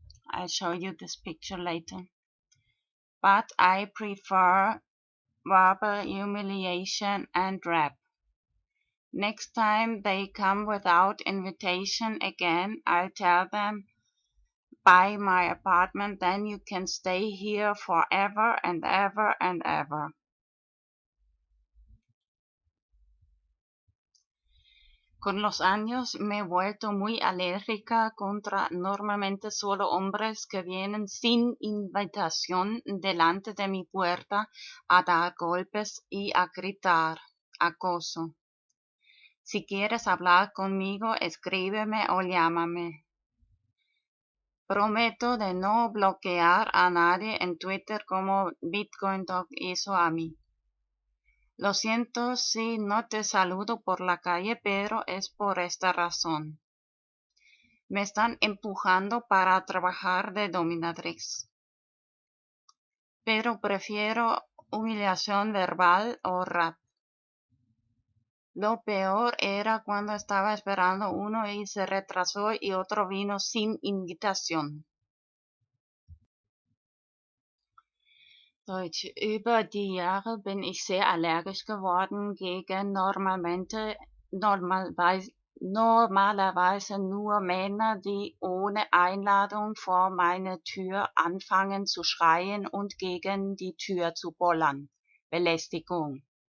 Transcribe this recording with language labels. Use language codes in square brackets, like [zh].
[en] I'll show you this picture later. But I prefer verbal humiliation and rap. Next time they come without invitation again, I'll tell them, buy my apartment, then you can stay here forever and ever and ever. [es] Con los años me he vuelto muy alérgica contra normalmente solo hombres que vienen sin invitación delante de mi puerta a dar golpes y a gritar. Acoso. Si quieres hablar conmigo, escríbeme o llámame. Prometo de no bloquear a nadie en Twitter como BitcoinDog hizo a mí. Lo siento si no te saludo por la calle, pero es por esta razón. Me están empujando para trabajar de dominatrix. Pero prefiero humillación verbal o rap. Lo peor era cuando estaba esperando uno y se retrasó y otro vino sin invitación. [de] Deutsch. Über die Jahre bin ich sehr allergisch geworden gegen normalerweise nur Männer, die ohne Einladung vor meine Tür anfangen zu schreien und gegen die Tür zu bollern. Belästigung.